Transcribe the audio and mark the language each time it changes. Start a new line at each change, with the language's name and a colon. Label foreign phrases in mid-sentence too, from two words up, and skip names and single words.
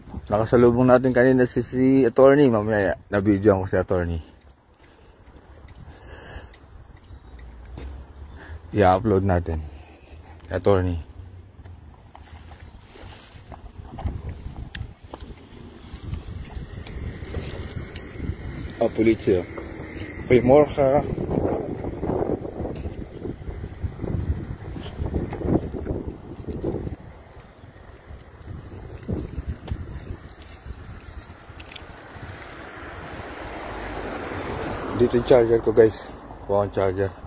Filipino: Nakasalubong natin kanina si attorney. Mamaya na-videoan ko si attorney. I-upload natin. Attorney.
Dutch: Oh, politie. Goedemorgen.
Filipino: Dito yung charger ko, guys. Kuha ang charger.